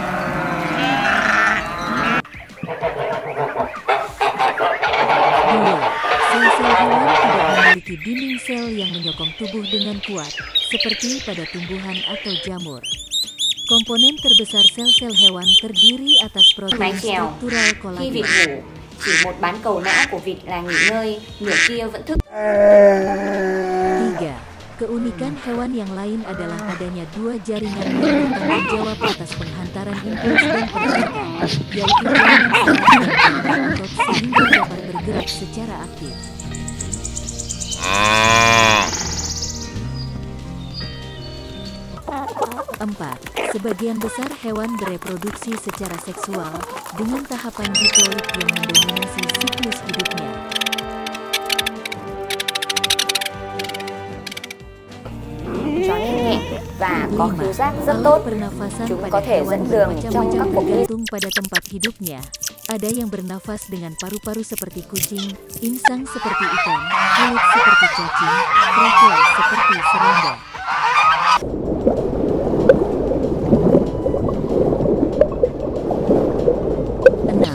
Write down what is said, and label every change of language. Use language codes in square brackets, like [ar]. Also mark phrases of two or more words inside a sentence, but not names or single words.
[id] Sel-sel hewan tidak memiliki dinding sel yang menyokong tubuh dengan kuat, seperti pada tumbuhan atau jamur. Komponen terbesar sel-sel hewan terdiri atas protein struktural [vi] Khi vịt [id] kolagen. [vi] ngủ, chỉ một bán cầu não của vịt là nghỉ ngơi, nửa kia vẫn thức. [id] 3. Keunikan hewan yang lain adalah adanya dua jaringan yang bertanggung jawab atas penghantaran impuls dan pergerakan, yaitu jaringan saraf dan otot sehingga dapat bergerak secara aktif. 4. Sebagian besar hewan bereproduksi secara seksual dengan tahapan diploid yang mendominasi siklus hidupnya. [vi] Chó nhanh nhẹn và có [id] 5. [vi] khứu giác rất [id] Alat [vi] tốt. [id] pernafasan [vi] Chúng [id] pada [vi] có thể [id] hewan [vi] dẫn đường trong [id] bermacam-macam [vi] các cuộc đi. [id] tergantung pada tempat hidupnya. Ada yang bernafas dengan paru-paru seperti kucing, insang seperti ikan, kulit seperti cacing, krokel seperti serangga. 6.